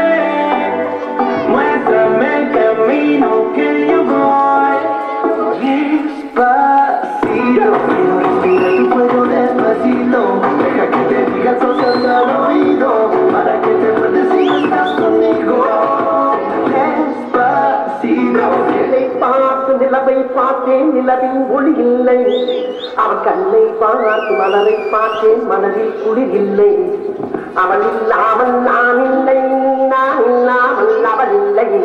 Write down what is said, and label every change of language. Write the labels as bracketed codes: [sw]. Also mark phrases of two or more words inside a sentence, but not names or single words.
[es] Muéstrame el camino que yo voy. Despacito, respira tu cuello despacito. Deja que te diga cosas al oído, para que te acuerdes si estás conmigo. [ta] நிலவை பார்த்தேன் நிலவின் ஒளி இல்லை அவன் கண்ணை பார்த்து மலரை பார்த்தேன் மனதில் குளிர் இல்லை அவன் இல்லாமல் நான் இல்லை நான் இல்லாமல் அவன் இல்லை